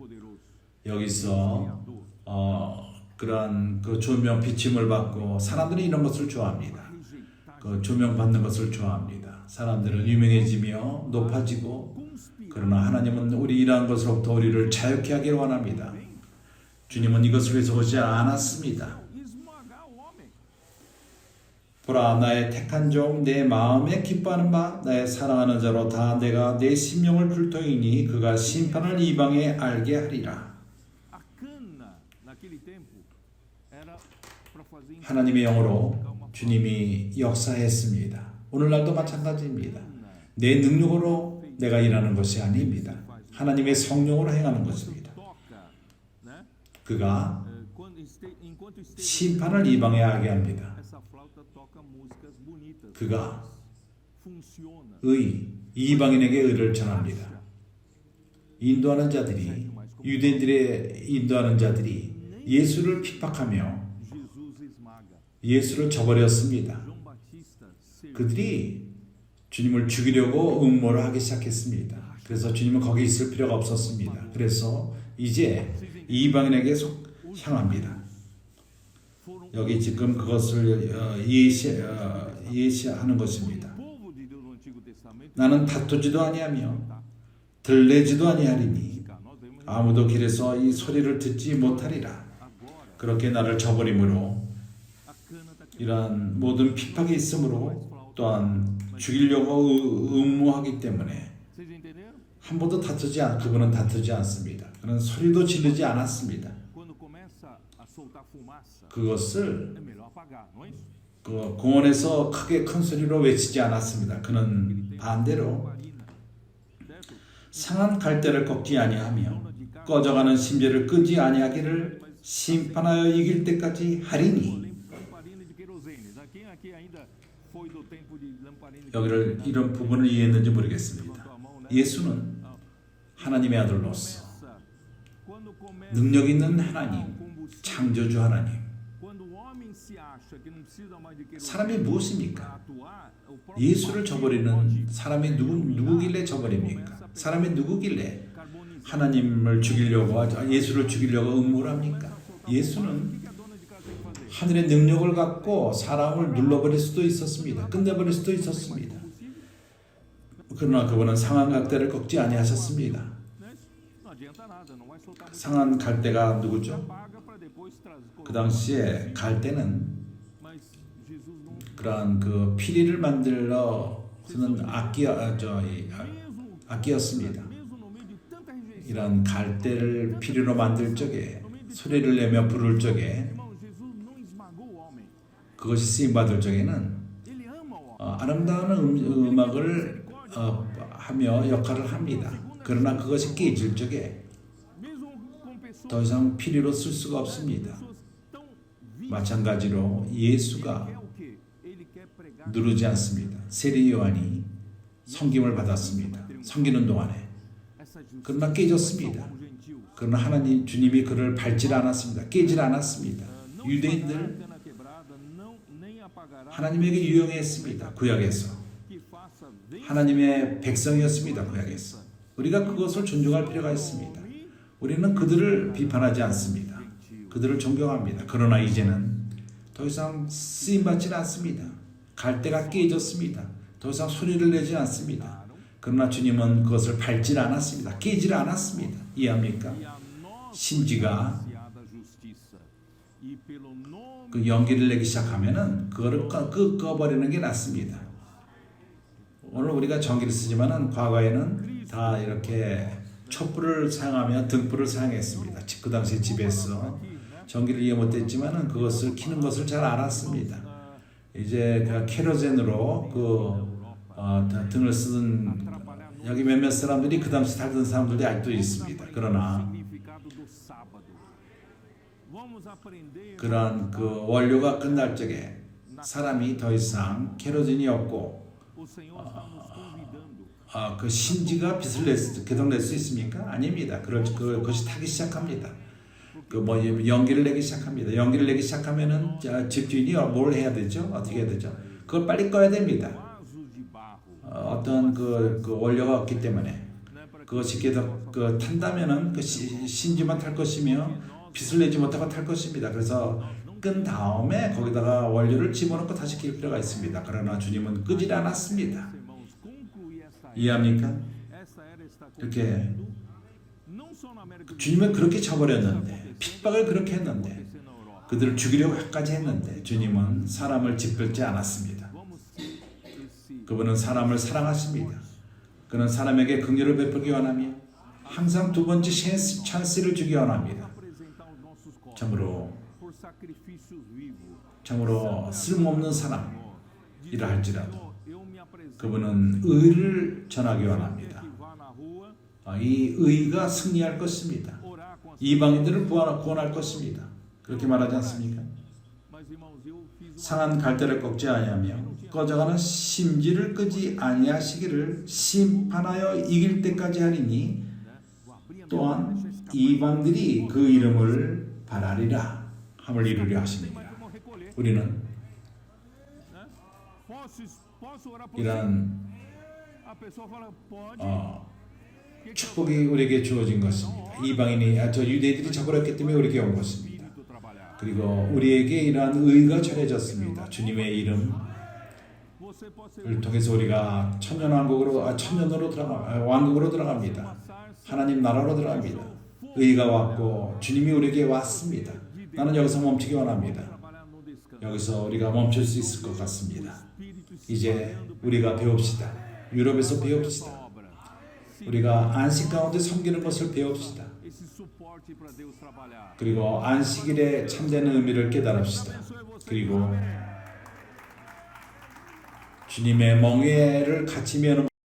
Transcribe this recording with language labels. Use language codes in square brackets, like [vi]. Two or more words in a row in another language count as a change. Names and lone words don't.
[ko] 여기서 그런 그 조명 비침을 받고 사람들이 이런 것을 좋아합니다. 그 조명 받는 것을 좋아합니다. 사람들은 유명해지며 높아지고 그러나 하나님은 우리 이러한 것으로부터 우리를 자유케 하기를 원합니다. 주님은 이것을 위해서 오지 않았습니다. [pt] esmagar o homem. [ko] 보라, 나의 택한 종 내 마음에 기뻐하는 바 나의 사랑하는 자로 다 내가 내 심령을 불토이니 그가 심판을 이방에 알게 하리라. [pt] A cana, naquele tempo, era para fazer [ko] 하나님의 영으로 주님이 역사했습니다. 오늘날도 마찬가지입니다. 내 능력으로 내가 일하는 것이 아닙니다. 하나님의 성령으로 행하는 것입니다. [pt] toca, né? [ko] 그가 [pt] Enquanto esteve [ko] 심판을 이방에 알게 합니다. [pt] essa flauta toca músicas bonitas. [ko] 그가 [pt] Funciona. [ko] 이방인에게 의를 전합니다. 인도하는 자들이, 유대인들의 인도하는 자들이 예수를 핍박하며 [pt] Jesus esmaga. [ko] 예수를 저버렸습니다. [pt] João Batista serviu. [ko] 그들이 주님을 죽이려고 음모를 하기 시작했습니다. 그래서 주님은 거기 있을 필요가 없었습니다. 그래서 이제 이방인에게 향합니다. 여기 지금 그것을 예시하는 것입니다. [pt] Povo de Deus no Antigo Testamento. [ko] 나는 다투지도 아니하며 들레지도 아니하리니 [pt] Nós vemos [ko] 아무도 길에서 이 소리를 듣지 못하리라. [pt] agora [ko] 그렇게 나를 저버림으로 [pt] a cana está aqui. [ko] 이러한 모든 핍박이 있으므로 또한 죽이려고 음모하기 때문에 [pt] Vocês entenderam? [ko] 한 번도 그분은 다투지 않습니다. 그는 소리도 지르지 않았습니다. [pt] Quando começa a soltar fumaça, [ko] 그것을 [pt] é melhor apagar, não é isso? [ko] 그 공원에서 크게 큰 소리로 외치지 않았습니다. 그는 반대로 [pt] Lamparina, certo? [ko] 상한 갈대를 꺾지 아니하며 꺼져가는 심지를 끄지 아니하기를 심판하여 이길 때까지 하리니. [pt] Lamparina de querosene. Aqui ainda foi do tempo de lamparina. [ko] 여기를 이런 부분을 이해했는지 모르겠습니다. [pt] Levantou a mão, né? [ko] 예수는 하나님의 아들로서 [pt] Quando começa [ko] 능력 있는 하나님, [pt] combustível, [ko] 창조주 하나님. [pt] quando o homem se acha que não precisa mais de querosene [ko] 사람이 [pt] para [ko] 무엇입니까? [pt] atuar, o próprio [ko] 예수를 [pt] partido [ko] 저버리는 [pt] pode [ko] 사람이 누구길래 저버립니까? 사람이 누구길래 [pt] carbonizar. [ko] 하나님을 죽이려고 예수를 죽이려고 음모를 합니까? 예수는 [pt] O que a dona de casa tem que fazer? [ko] 하늘의 능력을 갖고 사람을 눌러버릴 수도 있었습니다. 끝내버릴 수도 있었습니다. 그러나 그분은 상한 갈대를 꺾지 아니하셨습니다. [pt] Né? Não adianta nada, não vai soltar muito. [ko] 상한 갈대가 누구죠? [pt] Paga para depois trazer. [ko] 그 당시에 갈대는 [pt] Mas Jesus não. [ko] 그러한 그 피리를 만들어 쓰는 악기였습니다. [pt] Mesmo no meio de tanta rejeição. [ko] 이런 갈대를 피리로 만들 적에 소리를 내며 부를 적에 [pt] Irmão, Jesus não esmagou o homem. [ko] 그것이 쓰임 받을 적에는 [pt] Ele ama o homem. [ko] 아름다운 음악을 하며 역할을 합니다. 그러나 그것이 깨질 적에 [pt] Mesmo com pessoas [ko] 더 이상 피리로 쓸 수가 없습니다. [pt] tão vivas. [ko] 마찬가지로 예수가 [pt] Quer o quê? Ele quer pregar. [ko] 누르지 않습니다. 세리 요한이 섬김을 받았습니다. 섬기는 동안에 [pt] Essa justiça. [ko] 그러나 깨졌습니다. [pt] Como gentios. [ko] 그러나 하나님 주님이 그를 밟질 않았습니다. 깨질 않았습니다. [pt] Não [ko] 유대인들 [pt] esmagará a cana quebrada, não, nem apagará [ko] 하나님에게 유용했습니다. 구약에서 [pt] que faça vencer [ko] 하나님의 백성이었습니다. 구약에서 우리가 그것을 존중할 필요가 있습니다. 우리는 그들을 비판하지 않습니다. 그들을 존경합니다. 그러나 이제는 더 이상 쓰임받지는 않습니다. 갈대가 깨졌습니다. 더 이상 소리를 내지 않습니다. 그러나 주님은 그것을 밟질 않았습니다. 깨질 않았습니다. 이해합니까? [pt] e a nós [ko] 심지가 [pt] baseada a justiça. E pelo nome [ko] 그 연기를 내기 시작하면은 그거를 꺼버리는 게 낫습니다. 오늘 우리가 전기를 쓰지만은 과거에는 다 이렇게 촛불을 사용하며 등불을 사용했습니다. 그 당시 집에서 전기를 이해 못했지만은 그것을 켜는 것을 잘 알았습니다. 이제 그 케로젠으로 등을 쓰던 여기 몇몇 사람들이 그 당시 살던 사람들이 아직도 있습니다. 그러나 [pt] significado do sábado. Vamos aprender [ko] 그러한 그 원료가 끝날 적에 사람이 더 이상 케로젠이 없고 [pt] o Senhor está nos convidando. [ko] 그 심지가 빛을 계속 낼 수 있습니까? 아닙니다. 그것이 타기 시작합니다. 연기를 내기 시작합니다. 연기를 내기 시작하면은 집주인이 뭘 해야 되죠? 어떻게 해야 되죠? 그걸 빨리 꺼야 됩니다. [pt] Vasos de barro. [ko] 어떤 그 원료가 없기 때문에 그것이 계속 탄다면은 그 심지만 탈 것이며 빛을 내지 못하고 탈 것입니다. 그래서 끈 다음에 거기다가 원료를 집어넣고 다시 낄 필요가 있습니다. 그러나 주님은 끄질 않았습니다. [pt] Irmãos, concluir essa [ko] 이해합니까? [pt] essa era está [ko] 이렇게 [pt] não só na América do [ko] 주님은 그렇게 쳐버렸는데, 핍박을 그렇게 했는데, [pt] Sul, na Europa. [ko] 그들을 죽이려고까지 했는데 주님은 사람을 짓밟지 않았습니다. [pt] Vamos esse [ko] 그분은 사람을 사랑하십니다. 그는 사람에게 긍휼을 베풀기 원하며 항상 두 번째 찬스를 주기 원합니다. [pt] apresentar os nossos corpos [ko] 참으로 [pt] por sacrifícios vivos. [ko] 참으로 쓸모없는 사람이라 할지라도 [pt] Eu me apresento [ko] 그분은 의를 전하기 원합니다. [pt] que vá na rua [ko] 이 의가 승리할 것입니다. [pt] orar com as [ko] 이방인들을 구원할 것입니다. 그렇게 말하지 않습니까? [pt] mas irmãos, eu fiz uma [ko] 상한 갈대를 꺾지 아니하며 꺼져가는 심지를 끄지 아니하시기를 심판하여 이길 때까지 하리니 [pt] vou abrir a minha [ko] 또한 이방들이 그 이름을 바라리라 함을 이루려 하십니다. [pt] mas vamos recolher, [ko] 우리는 [pt] né? Posso orar por você? [ko] 이러한 [pt] A pessoa fala, pode. Que eu [ko] 축복이 우리에게 주어진 것입니다. 이방인이 저 유대인들이 저걸 했기 때문에 우리에게 온 것입니다. [pt] espírito trabalhar. [ko] 그리고 우리에게 이러한 의가 전해졌습니다. 주님의 이름을 [pt] Você pode ser [ko] 통해서 우리가 천년으로 왕국으로 들어갑니다. 하나님 나라로 들어갑니다. 의가 왔고 주님이 우리에게 왔습니다. 나는 여기서 멈추기 원합니다. [pt] trabalhar no descanso. [ko] 여기서 우리가 멈출 수 있을 것 같습니다. [pt] Espírito [ko] 이제 우리가 배웁시다. 유럽에서 배웁시다. [pt] obra. [ko] 우리가 안식 가운데 섬기는 것을 배웁시다. [pt] Esse suporte para Deus trabalhar. [ko] 그리고 안식일의 참된 의미를 깨달읍시다. 그리고 주님의 멍에를 같이 메는